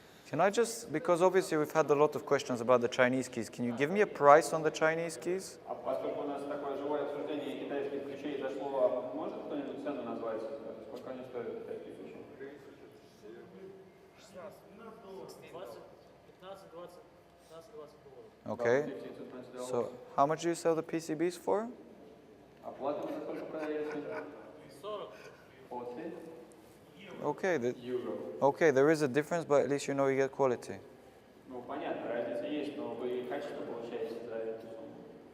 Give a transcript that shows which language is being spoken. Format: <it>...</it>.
<en>Can I just, because obviously we've had a lot of questions about the Chinese keys, can you give me a price on the Chinese keys?</en> <ru>А поскольку у нас такое живое обсуждение китайских ключей зашло, может кто-нибудь цену назвать? Сколько они стоят, китайские ключи? 15-20</ru> <en>Okay. So how much do you sell the PCBs for?</en> <ru>Оплата вы за сколько продаете? 40. 40</ru> <en>Okay,</en> <ru>евро.</ru> <en>okay, there is a difference, but at least you know you get quality.</en> <ru>Ну, понятно, разница есть, но вы качество получаете за эту сумму.</ru>